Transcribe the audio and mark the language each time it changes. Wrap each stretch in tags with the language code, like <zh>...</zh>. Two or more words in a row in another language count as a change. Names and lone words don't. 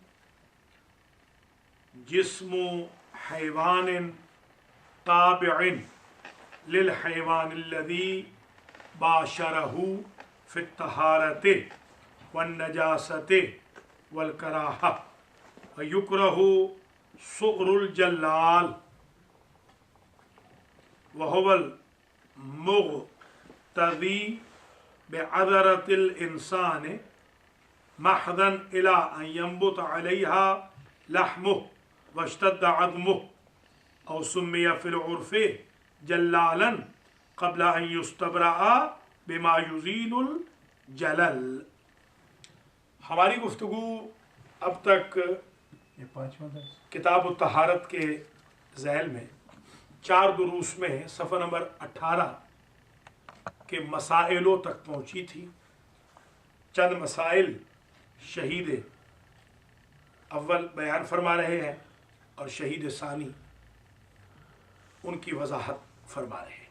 <ar>جسم حيوان تابع للحيوان الذي باشره في الطهارة والنجاسة والكراهة ويكره سؤر الجلال وهو المغتذي بعذرة الإنسان محضا إلى أن ينبت عليها لحمه واشتد عظمه أو سمي في العرف جلالا قبل أن يستبرأ بما يزيل الجلل.</ar> <ur>ہماری گفتگو اب تک کتاب طہارت کے ذیل میں 4 دروس میں صفحہ نمبر 18 کے مسائلوں تک پہنچی تھی. چند مسائل شہید اول بیان فرما رہے ہیں اور شہید ثانی ان کی وضاحت فرما رہے ہیں.</ur>